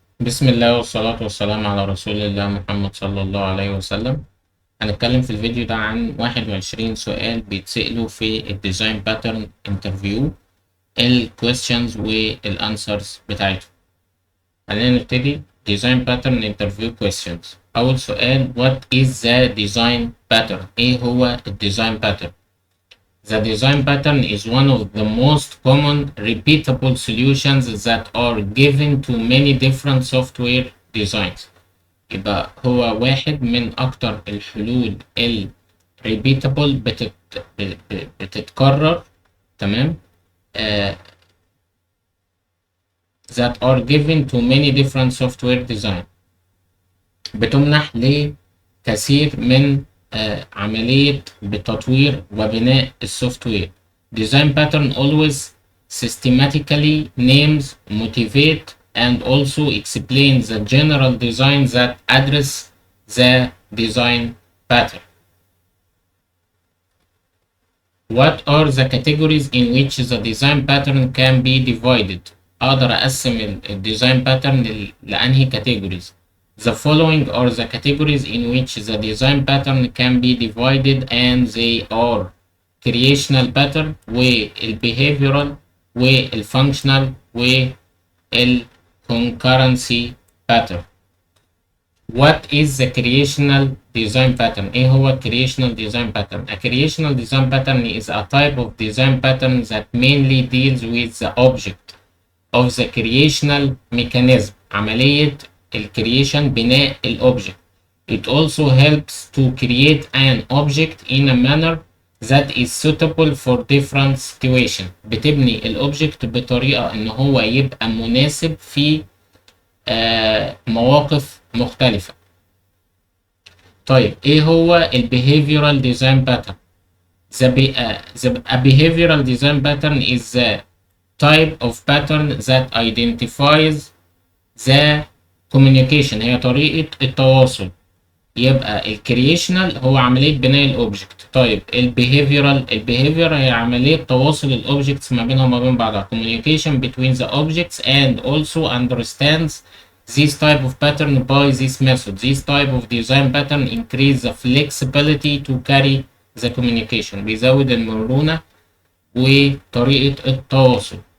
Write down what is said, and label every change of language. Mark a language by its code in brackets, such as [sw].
[ar] بسم الله والصلاة والسلام على رسول الله محمد صلى الله عليه وسلم. هنتكلم في الفيديو ده عن 21 سؤال بيتسألوا في الديزاين باترن انترفيو، الكويستشنز والانسرز بتاعتهم. خلينا نبتدي. ديزاين باترن انترفيو كويستشنز. أول سؤال: [en] What is the design pattern؟ [ar] إيه هو الديزاين باترن؟ [en] The design pattern is one of the most common repeatable solutions that are given to many different software designs. [ar] يبقى هو واحد من أكتر الحلول ال repeatable بتتكرر، تمام، [en] that are given to many different software design. [ar] بتمنح لكثير من عملية بتطوير وبناء السوفت وير. [en] Design pattern always systematically names, motivate, and also explains the general design that address the design pattern. What are the categories in which the design pattern can be divided؟ [ar] أقدر أقسم الديزاين باترن لأنهي categories. [en] The following are the categories in which the design pattern can be divided, and they are creational pattern والbehavioral والfunctional والconcurrency pattern. What is the creational design pattern؟ [ar] إيه هو creational design pattern؟ [en] A creational design pattern is a type of design pattern that mainly deals with the object of the creational mechanism. [ar] عملية الكرييشن بناء الأوبجكت. [en] It also helps to create an object in a manner that is suitable for different situations. [ar] بتبني الأوبجكت بطريقة إن هو يبقى مناسب في مواقف مختلفة. طيب إيه هو ال [en] behavioral design pattern؟ A behavioral design pattern is the type of pattern that identifies the communication. [ar] هي طريقة التواصل. يبقى الكرييشنال هو عملية بناء الأوبجكت. طيب البيهيفيرال هي عملية تواصل الأوبجكتس ما بينهم وما بين بعضها. [en] communication between the objects and also understands this type of pattern by this method. This type of design pattern increase the flexibility to carry the communication. [ar] بيزود المرونة وطريقة التواصل.